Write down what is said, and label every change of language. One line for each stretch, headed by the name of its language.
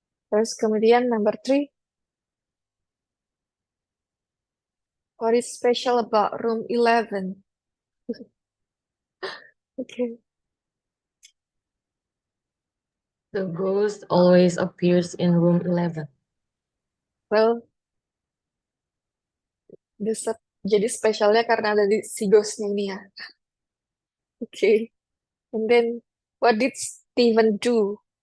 Indonesian: Terus kemudian
English: number three. What is special about room 11? Okay. The ghost always appears in room 11.
Indonesian: Well, jadi spesialnya karena ada si ghostnya ini ya.
English: Okay. And then, what did Stephen do?